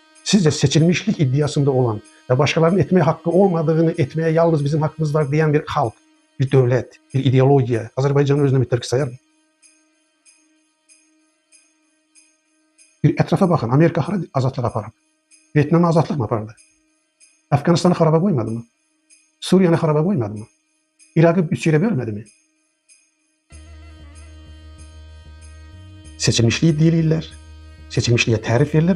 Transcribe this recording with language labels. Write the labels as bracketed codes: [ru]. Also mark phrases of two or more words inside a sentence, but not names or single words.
[tr] Sizce seçilmişlik iddiasında olan ve başkalarının etmeye hakkı olmadığını etmeye yalnız bizim hakkımız var diyen bir halk, bir devlet, bir ideolojiya Azerbaycan'ın [az] özünə müttəfiq sayar mı? [tr] Bir etrafa bakın. [az] Amerika hara azadlık aparıb? Vietnam'a azadlık mı apardı? Afganistan'ı xaraba qoymadı mı? [tr] Suriye'ni [az] xaraba qoymadı mı? [tr] Irak'ı üç yere bölmedi mi? [az] Seçilmişliği deyirlər, seçilmişliğe tərif verirlər.